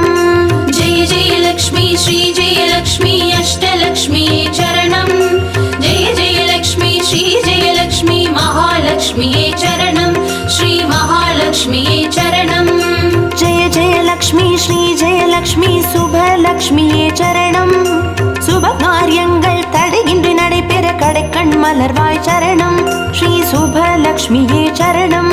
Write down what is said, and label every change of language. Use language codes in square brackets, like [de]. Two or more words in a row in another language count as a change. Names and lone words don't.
[sa] जय जय लक्ष्मी श्री जय लक्ष्मी अष्टलक्ष्मी चरणं जय जय लक्ष्मी श्री जय लक्ष्मी महालक्ष्मी चरणं श्री महालक्ष्मी चरणं जय जय लक्ष्मी श्री जय लक्ष्मी शुभलक्ष्मी चरणं [ta] சுபகாரியங்கள் தடையின்றி நடைபெற கடைக்கண் மலர்வாய் சரணம் ஸ்ரீ சுபலக்ஷ்மியே சரணம்